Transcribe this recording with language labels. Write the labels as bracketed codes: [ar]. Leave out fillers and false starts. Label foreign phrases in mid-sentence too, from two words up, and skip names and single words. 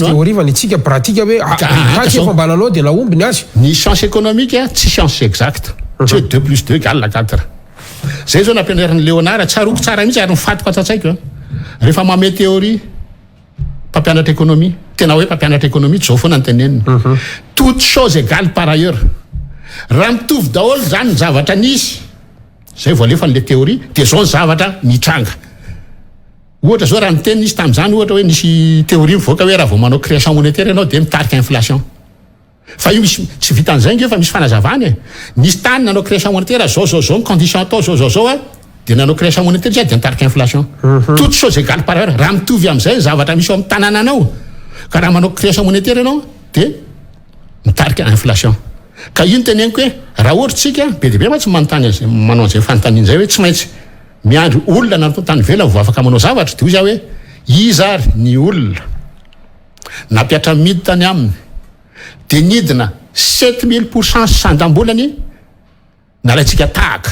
[mg] théorie fa ny tsika pratique hoe katsy efa ambananao dia naomby ny azy. [fr] Ny science économique tsy science exacte. [mg] Tsy hoe 2 + 2 = 4. Zay zao nampianaran'ny Léonard tsaroko tsara mihitsy ary nifatiko atsatsaiko. Rehefa mamay théorie mpampianatra économie, tena hoe mpampianatra économie zao foana ny teneniny. [fr] Toute chose égale par ailleurs. [mg] Raha mitovy daholo zany ny zavatra nisy, zay vao alefa n'le théorie dia zao ny zavatra mitranga. Ohatra zao raha miteny nisy tamin'izany ohatra hoe nisy théorie mivoaka hoe raha vao manao [fr] création monétaire [mg] ianao dia mitarika inflation. Fa io misy tsy vitan'izay nge fa misy fanazavany. Nisy tany nanao [fr] création monétaire [mg] zao ny condition atao zao dia nanao [fr] création monétaire [mg] dia mitarika inflation. [fr] Toute chose égale par ailleurs. [mg] Raha mitovy amin'izay ny zavatra misy ao amin'ny tanànanao ka raha manao [fr] création monétaire [mg] ianao dia mitarika inflation. Ka io ny teneniko hoe raha ohatra tsika be dia be mantsy manontany manao an'izay fanontaniana izay hoe tsy maintsy miandry olona nanao tany velona vao afaka manao zavatra. Dia iza hoe iza ary ny olona nampiatra midy tany aminy dia nidina 7000% sandam-bolany nalaitsika tahaka.